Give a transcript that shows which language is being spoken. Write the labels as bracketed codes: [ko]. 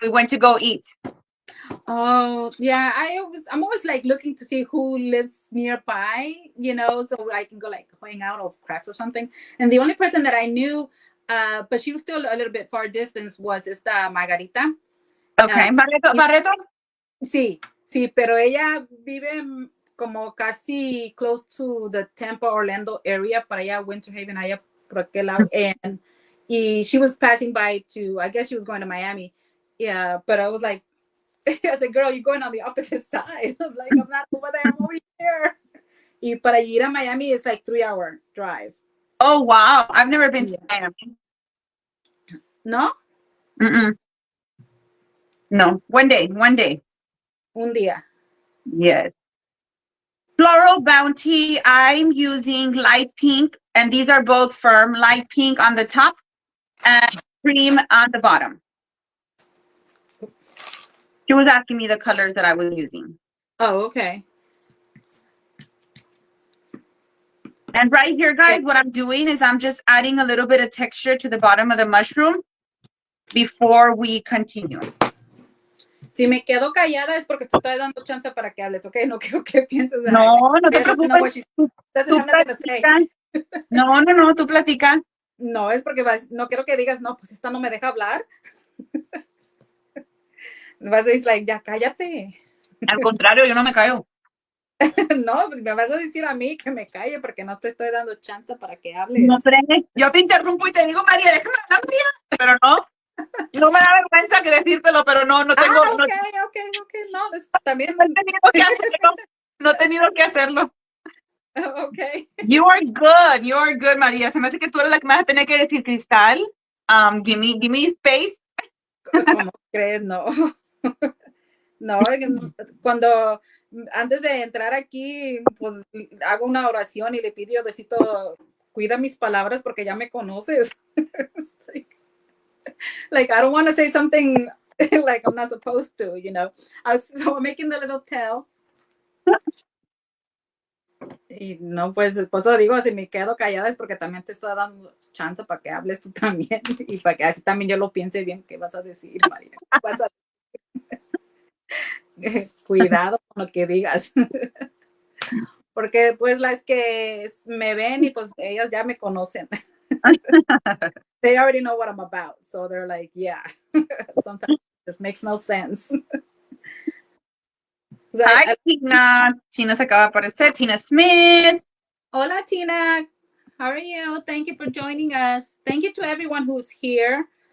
[en] We went to go eat. Oh, yeah. I'm always like looking to see who lives nearby, so I can go like hang out or craft or something. And the only person that I knew, but she was still a little bit far distance, was esta Margarita. Okay. Barreto? [es] Sí, pero ella vive como casi close to the Tampa, Orlando area, para allá, Winter Haven, allá por aquel lado. [en] And she was passing by I guess she was going to Miami. Yeah, but I was like, I said, girl, you're going on the opposite side. I'm like, I'm not over there, I'm over here. Y para ir a Miami, it's like 3-hour drive. Oh, wow. I've never been to Miami. No? No. One day. [es] Un día. [en] Yes. Floral Bounty, I'm using light pink, and these are both firm. Light pink on the top and cream on the bottom. She was asking me the colors that I was using. Oh, okay. And right here, guys, what I'm doing is I'm just adding a little bit of texture to the bottom of the mushroom before we continue. [es] Si me quedo callada es porque te estoy dando chance para que hables, ¿ok? No quiero que pienses that No, no te preocupes. [en] doesn't have nothing to say. [es] No, tú platica. No, es porque no quiero que digas, no, pues esta no me deja hablar. Vas a decir, like, ya cállate. Al contrario, yo no me callo. No, pues me vas a decir a mí que me calle porque no te estoy dando chance para que hables. No frenes. Yo te interrumpo y te digo, María, déjame hablar, María. Pero no me da vergüenza que decírtelo, pero no tengo. Ok. No, también. No he tenido que hacerlo. No he tenido que hacerlo. Ok. [en] You are good, María. [es] Se me hace que tú eres la que me vas a tener que decir, Cristal. [en] Give me space. [es] ¿Cómo crees? No. No, cuando antes de entrar aquí, pues hago una oración y le pido, Diosito, cuida mis palabras porque ya me conoces. [en] like I don't want to say something like I'm not supposed to, you know. So I'm making the little tail. [es] Y no, pues digo, si me quedo callada es porque también te estoy dando chance para que hables tú también y para que así también yo lo piense bien qué vas a decir, María. Cuidado con lo que digas. Porque pues las que me ven y pues ellas ya me conocen. [en] They already know what I'm about. So they're like, yeah. Sometimes this makes no sense. [es] Hi, Tina. Tina se acaba de aparecer. Tina Smith. [en] Hola, Tina. How are you? Thank you for joining us. Thank you to everyone who's here.